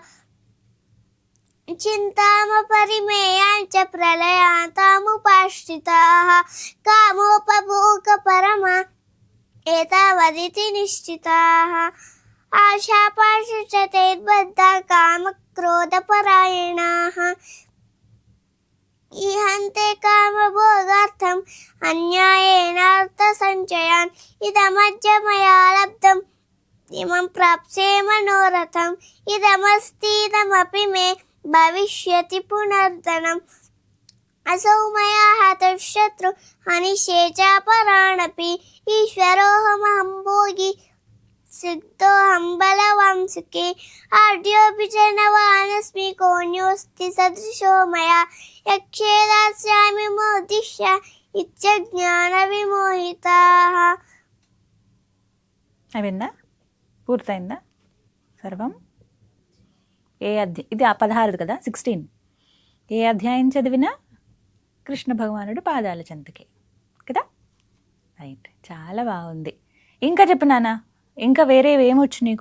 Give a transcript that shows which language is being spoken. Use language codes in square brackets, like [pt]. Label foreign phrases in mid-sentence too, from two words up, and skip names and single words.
[sa] చింతామపరిమేయాञ्च ప్రళయాంతాముపాశ్రితాः. కామోపభోగపరమా ఏతావదితి నిశ్చితాः. ఆశాపాశుచతైర్బద్ధా కామక్రోధపరాయణాः. इहन्ते कामभोगार्थम् अन्यायेनार्थसञ्चयान् इदमद्य मया लब्धम् इमं प्राप्स्ये मनोरथम् इदमस्तीदमपि मे भविष्यति पुनर्धनम् असौ मया हतः शत्रु हनिष्ये चापराणपि ईश्वरोऽहमहं भोगी सिद्धोऽहं बलवान् सुखे आढ्योऽपि च नवानस्मि कोऽन्योऽस्ति सदृशो मया यक्षे दास्यामि मोदिष्य इत्यज्ञानविमोहिताः. [te] అవిందా? పూర్తయిందా సర్వం? ఏ అధ్యాయం ఇది? 16 కదా, 16. ఏ అధ్యాయం చదివినా కృష్ణ భగవానుడు పాదాల చెంతకి కదా. రైట్, చాలా బాగుంది. ఇంకా చెప్పు నాన్న, ఇంకా వేరే ఏమొచ్చు నీకు?